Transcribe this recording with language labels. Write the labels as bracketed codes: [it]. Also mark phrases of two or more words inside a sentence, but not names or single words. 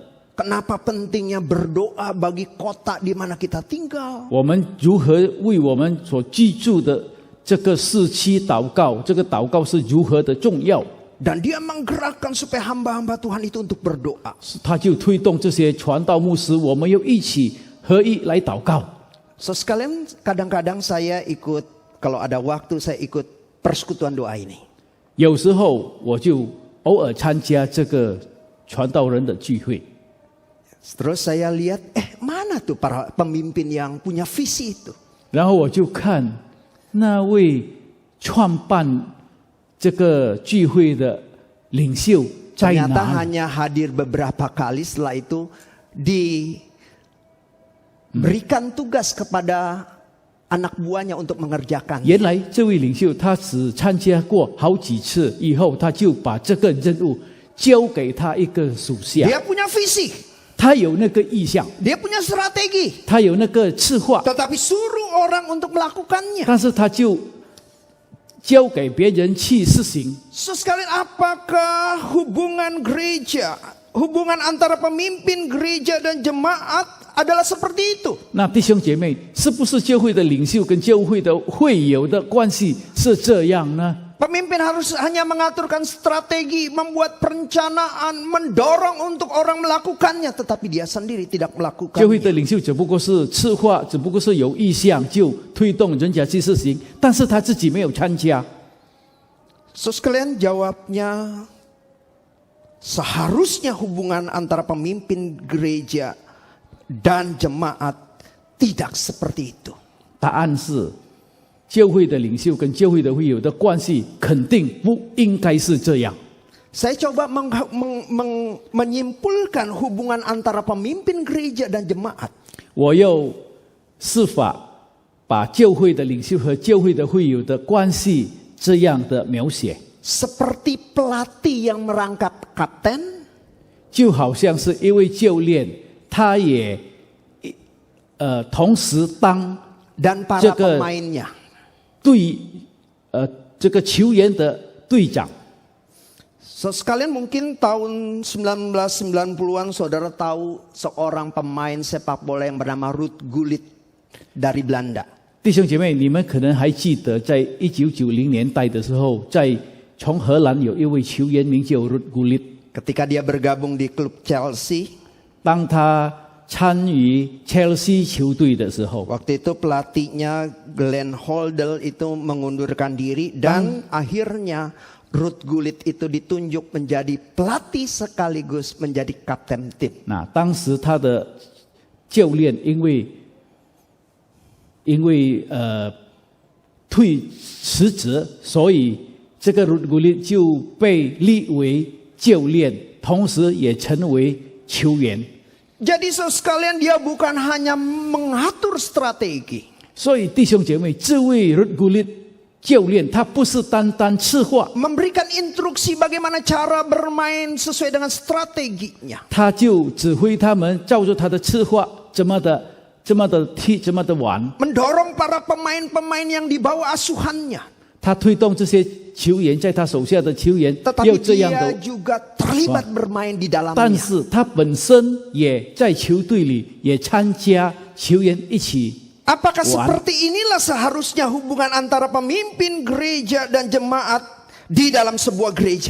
[id] Kenapa pentingnya berdoa bagi kota di mana kita tinggal? [zh] 我们如何为我们所居住的这个市区祷告？这个祷告是如何的重要？ [id] Dan dia menggerakkan supaya hamba-hamba Tuhan itu untuk berdoa. [zh] 他就推动这些传道牧师，我们要一起合一来祷告。 [id] So sekalian kadang-kadang saya ikut, kalau ada waktu saya ikut persekutuan doa ini. [zh] 有时候我就偶尔参加这个传道人的聚会， [id] Terus saya lihat, mana tuh para pemimpin yang punya visi itu? [zh] 然后我就看那位创办这个聚会的领袖在 [id] Ternyata [zh] 哪里？ [id] hanya hadir beberapa kali, setelah itu diberikan tugas kepada anak buahnya untuk mengerjakan. [zh] 原来这位领袖他只参加过好几次，以后他就把这个任务交给他一个属下。 [id] Dia punya visi, [zh] 他有那个意向， [id] dia punya strategi, [zh] 他有那个策划， [id] tetapi suruh orang untuk melakukannya. [zh] 但是他就交给别人去实行。 [id] Sekalian, apakah hubungan gereja, hubungan antara pemimpin gereja dan jemaat adalah seperti itu? [zh] 那弟兄姐妹，是不是教会的领袖跟教会的会友的关系是这样呢？ [id] Pemimpin harus hanya mengaturkan strategi, membuat perencanaan, mendorong untuk orang melakukannya, tetapi dia sendiri tidak [zh] 教会 [id] melakukannya. [zh] 的领袖只不过是策划，只不过是有意向就推动人家去实行，但是他自己没有参加。 [id] So sekalian, jawabnya seharusnya hubungan antara pemimpin gereja dan jemaat tidak seperti itu. [zh] 答案是，教会的领袖跟教会的会友的关系肯定不应该是这样。 [id] Saya coba menyimpulkan hubungan antara pemimpin gereja dan jemaat. [zh] 我要设法把教会的领袖和教会的会友的关系这样的描写， [id] Seperti pelatih yang merangkap kapten, [zh] 就好像是一位教练，他也同时当 [id] dan para [zh] 这个 [id] pemainnya. [zh] 这个球员的队长。 [id] So, sekalian mungkin tahun 1990-an saudara tahu seorang pemain sepak bola yang bernama Ruud Gullit dari Belanda. [zh] 弟兄姐妹，你们可能还记得，在1990年代的时候，从荷兰有一位球员名叫 Ruud Gullit。 [id] Ketika dia bergabung di klub Chelsea, [zh] 当他参与 Chelsea 球队的时候， [id] waktu itu pelatihnya Glenn Hoddle itu mengundurkan diri dan akhirnya Ruud Gullit itu ditunjuk menjadi pelatih sekaligus menjadi kapten tim. [zh] 那当时他的教练因为辞职，所以这个 Ruud Gullit 就被立为教练，同时也成为球员。 [id] Jadi sekalian, dia bukan hanya mengatur strategi, [zh] 所以弟兄姐妹，这位 Ruud Gullit 教练他不是单单策划， [id] memberikan instruksi bagaimana cara bermain sesuai dengan strateginya. [zh] 他就指挥他们照着他的策划怎么的踢，怎么的玩。 [id] Mendorong para pemain-pemain yang di bawah asuhannya. [zh] 他推动这些球员，在他手下的球员 [id] Tetapi [zh] 要这样 [id] dia [zh] 的， [id] juga terlibat bermain di [zh] 但 [id] dalamnya. [zh] 是他本身也在球队里也参加，球员一起。 [id] Apakah seperti inilah seharusnya hubungan antara pemimpin gereja dan jemaat di dalam sebuah gereja?